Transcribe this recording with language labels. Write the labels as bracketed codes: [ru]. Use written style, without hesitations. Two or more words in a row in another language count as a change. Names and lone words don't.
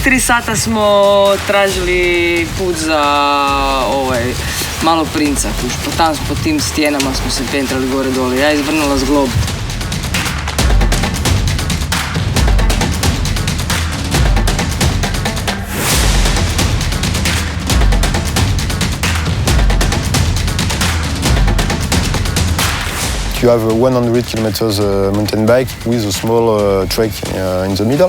[hr] 3 sata smo tražili put za Malog princa, pa tam po tim stijenama smo se pentrali gore dole, ja izvrnula zglob. [en] You have a 100 kilometers mountain bike with a small trek in the middle.